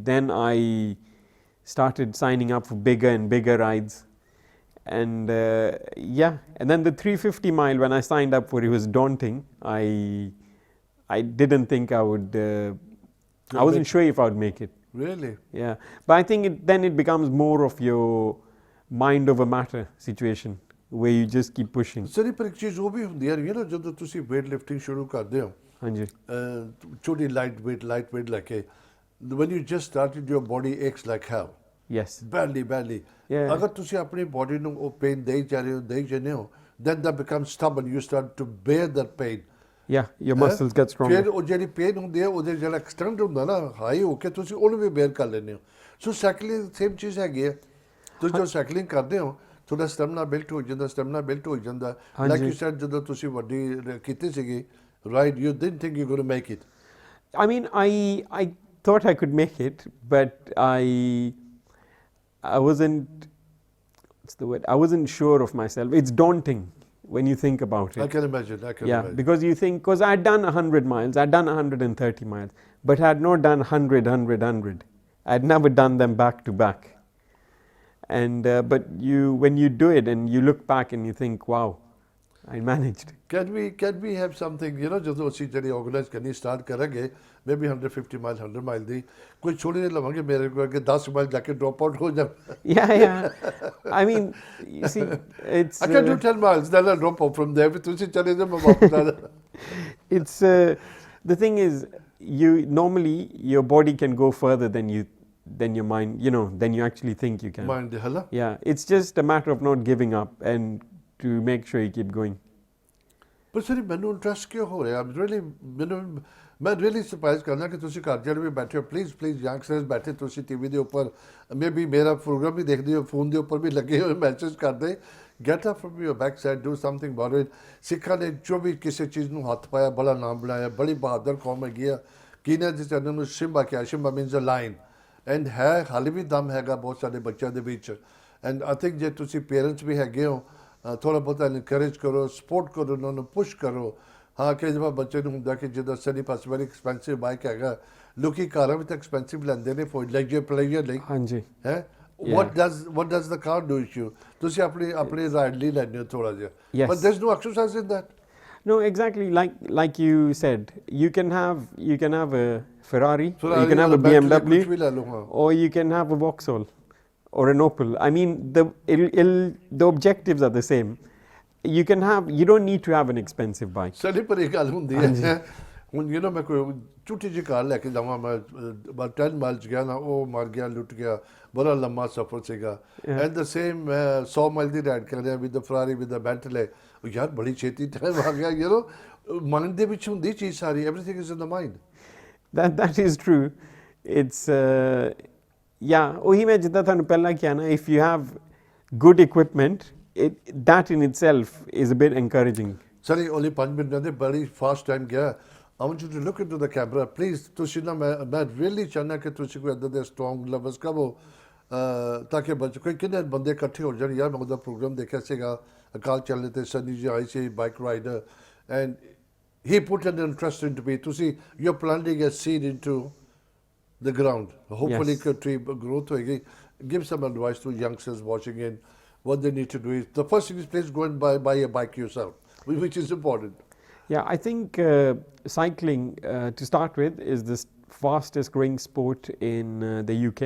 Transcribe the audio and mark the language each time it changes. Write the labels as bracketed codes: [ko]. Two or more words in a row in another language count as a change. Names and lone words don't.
[en] Then I started signing up for bigger and bigger rides, and yeah, and then the 350 mile when I signed up for it was daunting. I didn't think I would. I wasn't sure if I would make it. Really? Yeah, but I think then it becomes more of your mind over matter situation where you just keep pushing. Sir, [pa] ਪਰ ਇੱਕ ਚੀਜ਼ ਉਹ ਵੀ ਹੁੰਦੀ ਹੈ ਨਾ, ਜਦੋਂ ਤੁਸੀਂ [en] weight lifting [pa] ਸ਼ੁਰੂ ਕਰਦੇ ਹੋ, ਹਾਂਜੀ, ਛੋਟੀ ਲਾਈਟ weight ਲੈ ਕੇ, [en] when you just started your body aches like hell. yes, Badly. Yeah. [pa] ਅਗਰ ਤੁਸੀਂ ਆਪਣੀ body ਨੂੰ ਉਹ pain ਦੇਈ ਜਾਂਦੇ ਹੋ, [en] then that becomes stubborn. You start to bear that pain. yeah, your muscles get stronger. [pa] ਫਿਰ ਉਹ ਜਿਹੜੀ ਪੇਨ ਹੁੰਦੀ ਹੈ ਉਹਦੇ ਜਿਹੜਾ ਐਕਸਟੈਂਡ ਹੁੰਦਾ ਨਾ ਹਾਈ ਹੋ ਕੇ, ਤੁਸੀਂ ਉਹਨੂੰ ਵੀ ਬੇਅਰ ਕਰ ਲੈਂਦੇ ਹੋ। ਸੋ ਸਾਈਕਲਿੰਗ ਸੇਮ ਚੀਜ਼ ਹੈਗੀ ਹੈ। ਤੁਸੀਂ ਜਦੋਂ ਸਾਈਕਲਿੰਗ ਕਰਦੇ ਹੋ ਤੁਹਾਡਾ [en] stamina built [pa] ਹੋ ਜਾਂਦਾ, [en] like you said [pa] ਜਦੋਂ ਤੁਸੀਂ ਵੱਡੀ ਕੀਤੀ ਸੀਗੀ right? [en] You didn't think you're going to make it. I mean, I thought I could make it, but I wasn't, what's the word? I wasn't sure of myself. It's daunting when you think about it. I can imagine. Yeah, because you think, because I'd done 100 miles, I'd done 130 miles, but I had not done 100. I'd never done them back to back. And but when you do it and you look back and you think, wow, I managed. Can we have something, you know, [pa] ਜਦੋਂ ਅਸੀਂ ਜਿਹੜੀ organize ਕਰਨੀ start ਕਰਾਂਗੇ, [en] maybe 150 mile, 100 mile [pa] ਦੀ, ਕੋਈ ਛੋੜੀ ਨਹੀਂ ਲਵਾਂਗੇ ਮੇਰੇ ਕੋਲ ਕਿ 10 mile ਜਾ ਕੇ [en] drop out [pa] ਹੋ ਜਾ. [en] Yeah. I mean, you see, it's... I can do 10 miles, then I'll drop out from there. [pa] ਤੁਸੀਂ ਚਲੇ ਜਾ ਮੈਂ ਵਾਪਸ ਆ ਜਾ. [en] It's, the thing is, normally your body can go further than your mind, you know, than you actually think you can. Mind the hell. Yeah, it's just a matter of not giving up and to make sure you keep going. But sir, [pa] ਮੈਨੂੰ ਇੰਟਰਸਟ ਕਿਉਂ ਹੋ ਰਿਹਾ? ਮੈਂ [en] really surprised [pa] ਕਰਨਾ ਕਿ ਤੁਸੀਂ ਘਰ ਜਿਹੜੇ ਵੀ ਬੈਠੇ ਹੋ, [en] please youngsters [pa] ਬੈਠੇ ਤੁਸੀਂ ਟੀਵੀ ਦੇ ਉੱਪਰ, maybe ਮੇਰਾ ਪ੍ਰੋਗਰਾਮ ਵੀ ਦੇਖਦੇ ਹੋ, ਫੋਨ ਦੇ ਉੱਪਰ ਵੀ ਲੱਗੇ ਹੋਏ ਮੈਸੇਜ ਕਰਦੇ, [en] get up from your backside, do something about it. [pa] ਸਿੱਖਾਂ ਨੇ ਜੋ ਵੀ ਕਿਸੇ ਚੀਜ਼ ਨੂੰ ਹੱਥ ਪਾਇਆ, ਬੜਾ ਨਾਮ ਬਣਾਇਆ, ਬੜੀ ਬਹਾਦਰ ਕੌਮ ਹੈਗੀ ਆ. ਕੀਨਾ ਜਿਸ ਚੈਨਲ ਨੂੰ ਸ਼ਿੰਬਾ ਕਿਹਾ, ਸ਼ਿੰਬਾ [en] means a lion, and [pa] ਹੈ ਹਾਲੇ ਵੀ ਦਮ ਹੈਗਾ ਬਹੁਤ ਸਾਰੇ ਬੱਚਿਆਂ ਦੇ ਵਿੱਚ. [en] And I think [pa] ਜੇ ਤੁਸੀਂ ਪੇਰੈਂਟਸ ਵੀ ਹੈਗੇ ਹੋ, ਥੋੜਾ ਬਹੁਤਾ ਇਨਕਰੇਜ ਕਰੋ, ਸਪੋਰਟ ਕਰੋ, ਉਹਨਾਂ ਨੂੰ ਪੁਸ਼ ਕਰੋ. ਹਾਂ, ਕਈ ਦਫਾ ਬੱਚੇ ਨੂੰ ਹੁੰਦਾ ਕਿ ਜਿੱਦਾਂ ਸਨੀ ਪਾਸ [en] very expensive bike [pa] ਹੈਗਾ, ਲੋਕੀ ਕਾਰਾਂ ਵੀ ਤਾਂ ਐਕਸਪੈਂਸਿਵ ਲੈਂਦੇ ਨੇ [en] for leisure player [pa] ਲਈ. ਹਾਂਜੀ [en] ਹੈ what does the car do you? [pa] ਤੁਸੀਂ ਆਪਣੀ ਰਾਈਡ ਲਈ ਲੈਂਦੇ ਹੋ ਥੋੜਾ ਜਿਹਾ. [en] Yes. But there's no exercise in that. No, exactly. Like you said, you can have a Ferrari, you can have a BMW, [pa] ਕੁਛ ਵੀ ਲੈ ਲਓ. ਹਾਂ. [en] or you can have a Vauxhall or an Opel. I mean, the objectives are the same. You don't need to have an expensive bike. [pa] ਸਾਡੀ ਪਰ ਇਹ ਗੱਲ ਹੁੰਦੀ ਹੈ ਹੁਣ, [en] you know, [pa] ਮੈਂ ਕੋਈ ਛੋਟੀ ਜਿਹੀ ਕਾਰ ਲੈ ਕੇ ਜਾਵਾਂ, ਮੈਂ [en] about 10 miles [pa] ਗਿਆ ਨਾ, ਉਹ ਮਰ ਗਿਆ, ਲੁੱਟ ਗਿਆ, ਬੜਾ ਲੰਮਾ ਸਫ਼ਰ ਸੀਗਾ. [en] and the same 100 mile [pa] ਦੀ ਰਾਈਡ ਕਰ ਰਿਹਾ [en] with the Ferrari with the Bentley, [pa] ਯਾਰ ਬੜੀ ਛੇਤੀ ਟਾਈਮ ਆ ਗਿਆ. [en] you know, [pa] ਮਾਈਂਡ ਦੇ ਵਿੱਚ ਹੁੰਦੀ ਚੀਜ਼ ਸਾਰੀ, [en] everything is in the mind. That is true. It's yeah, [pa] ਉਹੀ ਮੈਂ ਜਿੱਦਾਂ ਤੁਹਾਨੂੰ ਪਹਿਲਾਂ ਕਿਹਾ ਨਾ, [en] if you have good equipment, that in itself is a bit encouraging. Sorry, only 5 minutes [pa] ਦੇ ਬੜੀ ਫਾਸਟ ਟਾਈਮ ਗਿਆ. [en] I want you to look into the camera, please. [pa] ਤੁਸੀਂ ਨਾ, ਮੈਂ really ਚਾਹੁੰਦਾ ਕਿ ਤੁਸੀਂ ਕੋਈ ਇੱਦਾਂ ਦੇ [en] strong lovers [pa] ਕਹੋ, ਤਾਂ ਕਿ ਬੱਚੇ ਕੋਈ ਕਿੰਨੇ ਬੰਦੇ ਇਕੱਠੇ ਹੋ ਜਾਣ. ਯਾਰ ਮੈਂ ਉਹਦਾ ਪ੍ਰੋਗਰਾਮ ਦੇਖਿਆ ਸੀਗਾ ਅਕਾਲ ਚੈਨਲ ਤੇ, ਸਨੀ ਜੀ ਆਈ ਸੀ, [en] bike rider, and he put an interest into me. ਤੁਸੀਂ you're planting a seed into the ground. Hopefully Yes. tree growth hoegi. Give some advice to youngsters watching in. What they need to do is, the first thing is, please go and buy a bike yourself, which is important. Yeah, I think cycling, to start with, is the fastest growing sport in the UK.